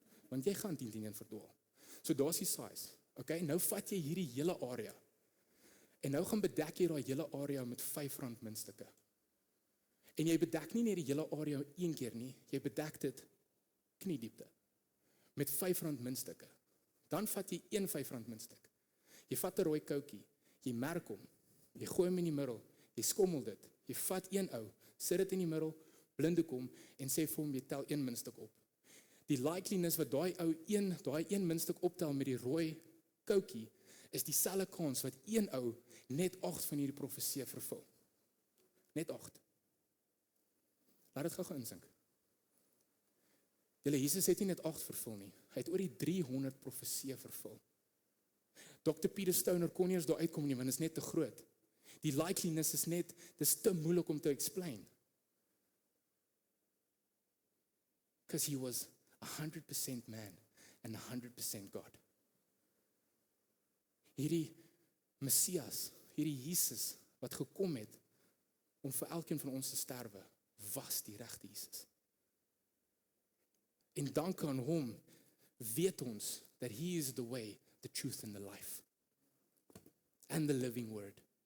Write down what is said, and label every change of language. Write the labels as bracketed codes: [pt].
[af] Want jy gaan 10 verdwaal. So daar's die size. Okay, nou vat jy hierdie hele area. En nou gaan bedek jy daai hele area met R5 muntstukke. En jy bedek nie net die hele area een keer nie, jy bedek dit kniediepte met R5 muntstukke. Dan vat jy een R5 muntstuk. Jy vat 'n rooi koutjie, jy merk hom, jy gooi hom in die middel, jy skommel dit, jy vat een ou, sit dit in die middel, blinde kom en sê vir hom jy tel 1 muntstuk op. Die likeliness wat daai een muntstuk optel met die rooi koutjie is dieselfde kans wat een ou net 8 van hierdie profeseë vervul. Net 8. Laat dit gou insink. Julle, Jesus het nie net 8 vervul nie. Hy het oor die 300 profeseë vervul. Dr. Peter Stoner kon nie eens daar uitkom nie, want dit is net te groot. Die likeliness is net, dis te moeilik om te explain. [en] Because he was 100% man and 100% God. [af] Hierdie Messias, hierdie Jesus wat gekom het om vir elkeen van ons te sterwe, was die regte Jesus. En dank aan hom weet ons [en] that he is the way, the truth and the life. And the living word.